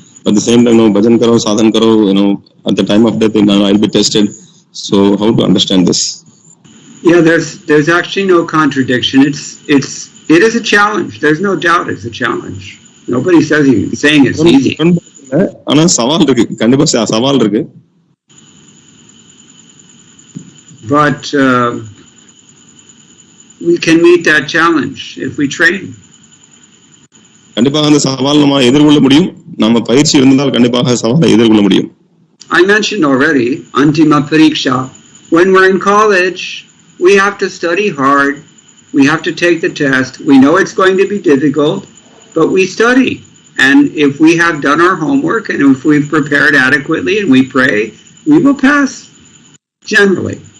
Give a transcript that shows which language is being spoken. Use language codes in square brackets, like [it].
[en] At the same time, [hi] bhajan karo, sadhan karo, [en] at the time of death, I'll be tested. So how to understand this? Yeah, there's actually no contradiction. It is a challenge. There's no doubt it's a challenge. Nobody saying it's easy. [ta] ஆனா சவால் இருக்கு, கண்டிப்பா சவால் இருக்கு. [en] But we can meet that challenge if we train. [ta] கண்டிப்பாக அந்த சவால் நம்ம எதிர்கொள்ள முடியும். நம்ம பயிற்சி இருந்தால் கண்டிப்பாக சவாலை எதிர்கொள்ள முடியும். [en] I mentioned already antima pariksha. When we're in college, we have to study hard. We have to take the test. We know it's going to be difficult, but we study. And if we have done our homework and if we've prepared adequately and we pray, we will pass, generally.